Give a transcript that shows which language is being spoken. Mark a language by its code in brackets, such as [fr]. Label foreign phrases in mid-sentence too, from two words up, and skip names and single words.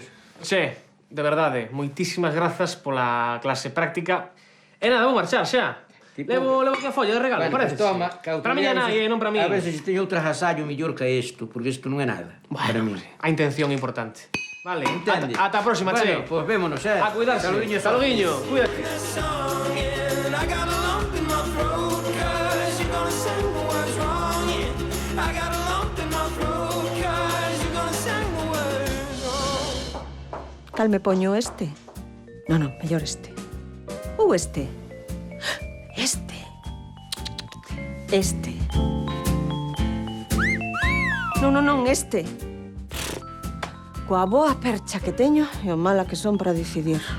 [gl] Che, de verdade, moitísimas grazas pola clase práctica. E nada, vou marchar xa. Tipo- Levo aquí a folla de regalo, Bueno, parece? [es] pues toma, que [gl] Para miña nai, non para mí. A ver se teño outra agasallo mellor que isto, porque isto non é nada para mí. A intención é importante. Vale, Entende? ata a próxima, Bueno, che. pois vémonos, A cuidarse. Saludiño, Saludiño. Cuídate. [en] I got a lump in my throat, 'cause you're gonna say what's wrong, yeah. I got a lump in my throat, 'cause you're gonna say what's wrong. [gl] Cal me poño este? Non, mellor este. Ou este? Este. Este. Non, este. Coa boa percha que teño e o mala que son para decidir.